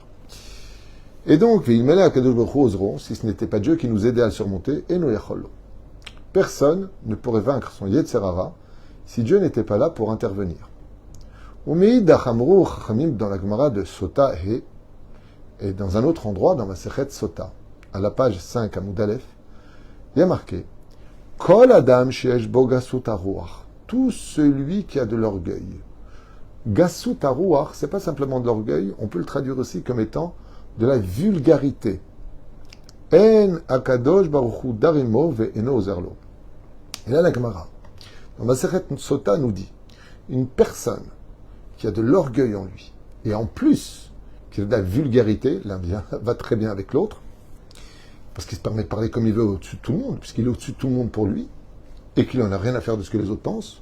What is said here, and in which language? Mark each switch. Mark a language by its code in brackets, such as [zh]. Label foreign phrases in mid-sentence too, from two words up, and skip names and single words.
[fr] Et donc, si ce n'était pas Dieu qui nous aidait à le surmonter, et nous personne ne pourrait vaincre son Yetzerara si Dieu n'était pas là pour intervenir. Dans la Gemara de Sota et dans un autre endroit, dans Masechet Sota, à la page 5 à Moudalef, il y a marqué [he] כל אדם שיש בו גסות הרוח. [fr] Tout celui qui a de l'orgueil. [he] גסות הרוח, [fr] c'est pas simplement de l'orgueil, on peut le traduire aussi comme étant de la vulgarité. [he] אין הקדוש ברוך הוא דר עמו ואינו עוזר לו. [fr] Et là la Gemara, dans Masechet Sota nous dit, une personne qui a de l'orgueil en lui, et en plus qui a de la vulgarité, l'un va très bien avec l'autre, parce qu'il se permet de parler comme il veut au-dessus de tout le monde, puisqu'il est au-dessus de tout le monde pour lui, et qu'il n'en a rien à faire de ce que les autres pensent.